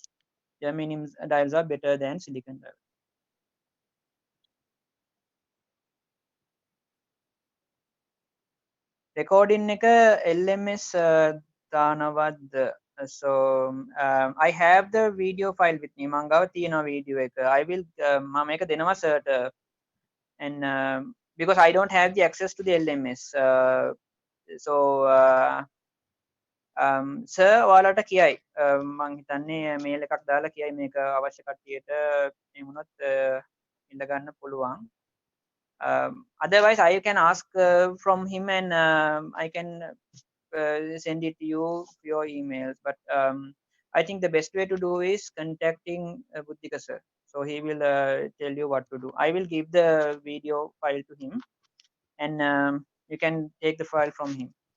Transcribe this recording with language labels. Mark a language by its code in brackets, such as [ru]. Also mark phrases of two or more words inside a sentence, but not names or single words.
[en] Germanium diodes are better than silicon diodes. [si] Recording එක LMS දානවත්ද? [en] So I have the video file with me. [si] මං ගාව තියෙනවා video එක. [en] I will [si] මම මේක දෙනවා [en] sir and because I don't have the access to the LMS. [si] So sir ඔයාලට කියයි. මං හිතන්නේ mail එකක් දාලා කියයි මේක අවශ්‍ය කට්ටියට මේ වුණොත් ඉල්ල ගන්න පුළුවන්. [en] Otherwise I can ask from him and I can send it to you your emails, but I think the best way to do is contacting Buddhika sir, so he will tell you what to do. I will give the video file to him and you can take the file from him.